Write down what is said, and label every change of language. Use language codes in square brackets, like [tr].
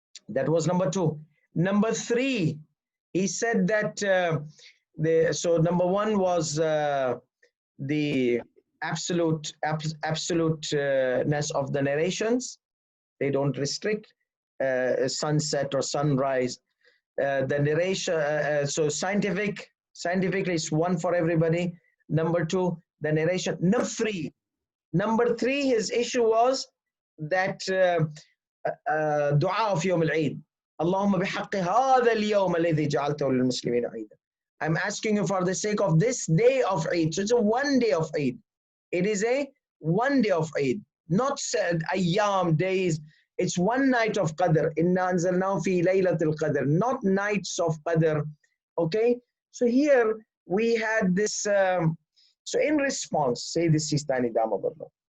[en] That was number 2. Number 3, he said that so number 1 was the absoluteness of the narrations. They don't restrict sunset or sunrise. The narration, so scientifically it's one for everybody. Number 2, the narration. Number 3, his issue was that [ar] دعاء في يوم العيد اللهم بحق هذا اليوم الذي جعلته للمسلمين عيدا. [en] I'm asking you for the sake of this day of Eid. So it's a one day of Eid. It is a one day of Eid, not said ayyam, days. It's one night of Qadr. [ar] Inna anzalnahu fi laylatil Qadr, [en] not nights of Qadr. Okay? So here we had this. So in response, say this Sistani Damaballah.